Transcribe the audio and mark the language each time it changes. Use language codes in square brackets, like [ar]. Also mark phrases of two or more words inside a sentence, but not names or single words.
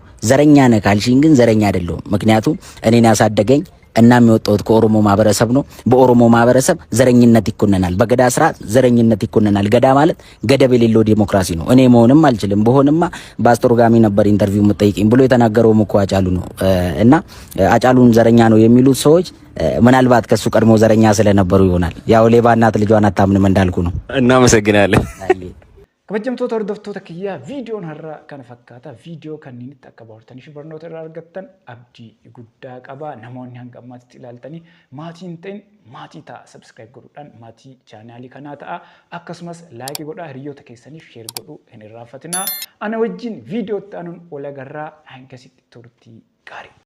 [am] ዘረኛ ነህ ካልሽኝ ግን ዘረኛ አይደለሁም። ምክንያቱም እኔን ያሳደገኝ እና የሚወጣው ከኦሮሞ ማህበረሰብ ነው። በኦሮሞ ማህበረሰብ ዘረኝነት ይኮነናል። በገዳ ስርዓት ዘረኝነት ይኮነናል። ገዳ ማለት ገደብ የሌለው ዲሞክራሲ ነው። እኔ መሆንም አልችልም። በሆንማ በአስተርጓሚ ነበር ኢንተርቪው የምጠይቀኝ ብሎ የተናገረው እኮ ሃጫሉ ነው። እና ሃጫሉን ዘረኛ ነው የሚሉት ሰዎች ምናልባት ከሱ ቀድሞ ዘረኛ ስለነበሩ ይሆናል። ያው ሌባ እናት ልጇን አታምንም እንዳልኩ ነው። እናመሰግናለን። [om] kabajamtoota hordoftoota kiyyaa viidiyoon har'a kana fakkaata viidiyoo kanneen itti akka baartanii fi barnoota irraa argattan abdii guddaa qaba namoonni hanga ammaatti ilaaltanii maatiin ta'in maatii ta'a subscribe godhuudhaan maatii chaanaalii kanaa ta'a akkasumas laayikii godhaa hiriyoota keessaniif sheer godhuu hin irraanfatinaa ana wajjin viidiyoo itti aanuun wal agarraa hanga sitti turtii gaarii.